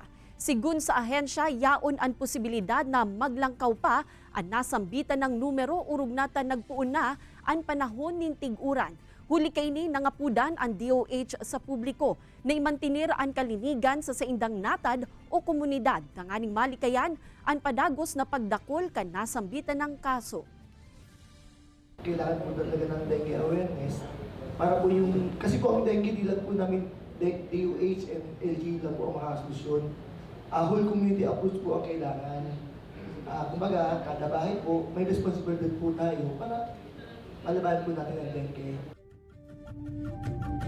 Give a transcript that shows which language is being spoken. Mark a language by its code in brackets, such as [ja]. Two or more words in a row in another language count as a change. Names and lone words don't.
[bik] Sigun sa ahensya, yaon ang posibilidad na maglangkaw pa ang nasambitan ng numero urug natan nagpuon na ang panahon nin tig-uran. Huli kay ni nangapudan ang DOH sa publiko na imantinir ang kalinigan sa saindang natad o komunidad. Tanganing malikayan ang padagos na pagdakol kan nasambitan ng kaso. [tl] Kailangan po talaga ng [en] dengue awareness [tl] para po yung, kasi po ang dengue di lang po namin DOH and LG lang po ang makasolusyon. [en] Whole community approach [tl] po ang kailangan. Kumbaga, kada bahay po, may responsibility po tayo para malabanan po natin ang dengue.